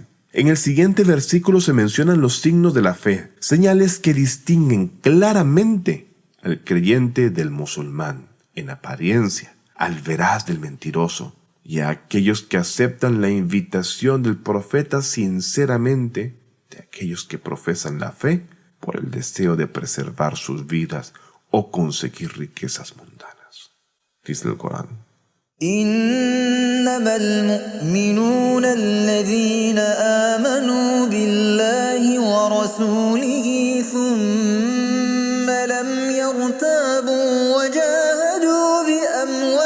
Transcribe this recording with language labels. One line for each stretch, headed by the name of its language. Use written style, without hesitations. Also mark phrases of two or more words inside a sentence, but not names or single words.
Spanish: En el siguiente versículo se mencionan los signos de la fe, señales que distinguen claramente al creyente del musulmán, en apariencia, al veraz del mentiroso, y a aquellos que aceptan la invitación del profeta sinceramente, de aquellos que profesan la fe por el deseo de preservar sus vidas o conseguir riquezas mundanas. Dice el Corán:
Arabic: إنما المؤمنون الذين آمنوا بالله ورسوله ثم لم يرتابوا وجاهدوا بأموالهم